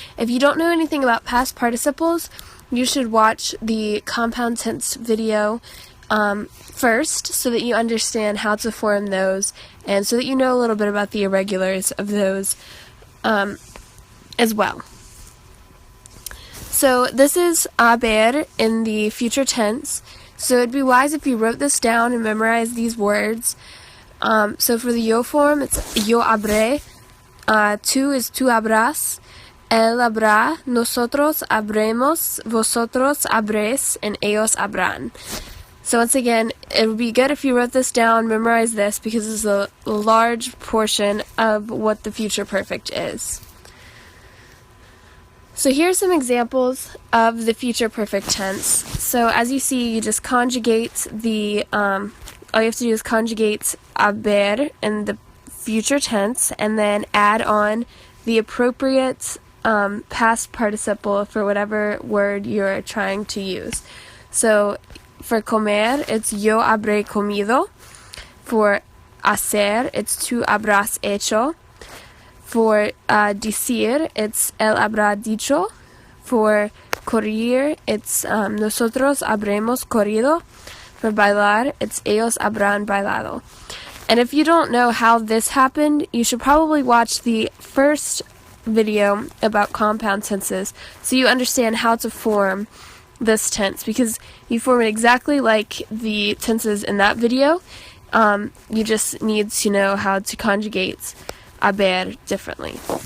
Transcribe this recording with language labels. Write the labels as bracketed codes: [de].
[en] If you don't know anything about past participles, you should watch the compound tense video first so that you understand how to form those and so that you know a little bit about the irregulars of those as well. So this is haber in the future tense. So it'd be wise if you wrote this down and memorized these words. So for the yo form, it's [es] yo habré, [en] tú is [es] tú habrás, él habrá, nosotros habremos, vosotros habréis, [en] and [es] ellos habrán. [en] So once again, it would be good if you wrote this down, memorize this, because it's a large portion of what the future perfect is. So here's some examples of the future perfect tense. So as you see, you just conjugate all you have to do is conjugate haber in the future tense and then add on the appropriate past participle for whatever word you're trying to use. So for comer, it's [es] yo habré comido. [en] For hacer, it's [es] tú habrás hecho. [en] For decir, it's [es] él habrá dicho. [en] For correr, it's [es] nosotros habremos corrido. [en] For bailar, it's [es] ellos habrán bailado. [en] And if you don't know how this happened, you should probably watch the first video about compound tenses so you understand how to form this tense, because you form it exactly like the tenses in that video. You just need to know how to conjugate haber differently.